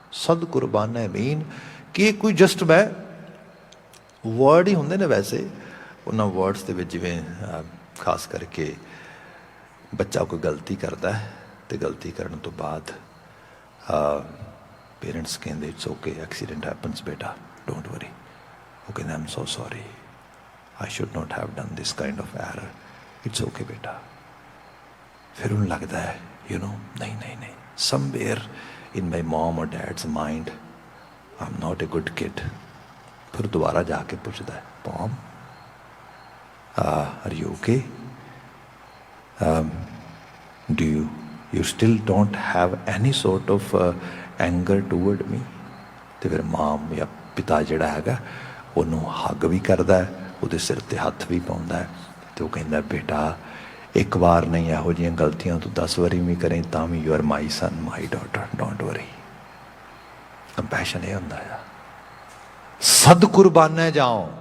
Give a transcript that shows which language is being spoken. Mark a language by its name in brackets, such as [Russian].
[Punjabi] ਸਦ ਕੁਰਬਾਨਾ ਮੀਨ ਕਿ ਕੋਈ ਜਸਟ ਮੈਂ ਵਰਡ ਹੀ ਹੁੰਦੇ ਨੇ। ਵੈਸੇ ਉਹਨਾਂ ਵਰਡਸ ਦੇ ਵਿੱਚ ਜਿਵੇਂ ਖਾਸ ਕਰਕੇ ਬੱਚਾ ਕੋਈ ਗਲਤੀ ਕਰਦਾ ਹੈ ਤੇ ਗਲਤੀ ਕਰਨ ਤੋਂ ਬਾਅਦ ਪੇਰੈਂਟਸ ਕਹਿੰਦੇ [English] it's okay, accident happens [Punjabi] ਬੇਟਾ, [English] Don't worry. [Punjabi] ਉਹ ਕਹਿੰਦਾ [English] I am so sorry, I should not have done this kind of error. It's okay, beta. [Hindi] फिर उन्हें लगता है, [English] you know, [Hindi] नहीं, [English] somewhere in my mom or dad's mind, I'm not a good kid. [Hindi] फिर दोबारा जाके पूछता है, [English] Mom, are you okay? Do you still don't have any sort of anger toward me? [Punjabi] ਤੇ ਫਿਰ ਮਾਮ ਜਾਂ ਪਿਤਾ ਜਿਹੜਾ ਹੈਗਾ ਉਹਨੂੰ ਹੱਗ ਵੀ ਕਰਦਾ ਹੈ, ਉਹਦੇ ਸਿਰ ਤੇ ਹੱਥ ਵੀ ਪਾਉਂਦਾ ਹੈ, ਤੇ ਉਹ ਕਹਿੰਦਾ ਬੇਟਾ ਇੱਕ ਵਾਰ ਨਹੀਂ, ਇਹੋ ਜਿਹੀਆਂ ਗਲਤੀਆਂ ਤੂੰ 10 ਵਾਰੀ ਵੀ ਕਰੇ ਤਾਂ ਵੀ [English] You are my son, my daughter, don't worry. [Punjabi] Compassion ਇਹ ਹੁੰਦਾ ਆ, ਸਦ ਕੁਰਬਾਨਾ ਜਾਓ।